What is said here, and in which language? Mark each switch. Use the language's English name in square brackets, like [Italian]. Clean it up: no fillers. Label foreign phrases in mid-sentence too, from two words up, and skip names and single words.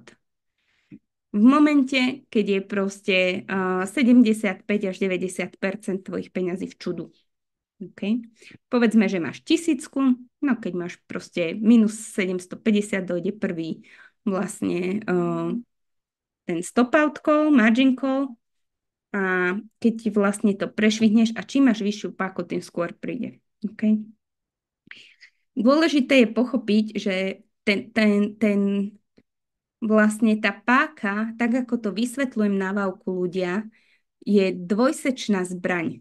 [Slovak] V momente, keď je proste 75 až 90% tvojich peňazí v čudu. Okay? Povedzme, že máš 1000, no keď máš proste minus 750, dojde prvý vlastne ten [English] stop out call, margin call [Slovak] a keď ti vlastne to prešvihneš a čím máš vyššiu páku, tým skôr príde. Okay? Dôležité je pochopiť, že vlastne tá páka, tak ako to vysvetľujem na Vavku ľudia, je dvojsečná zbraň.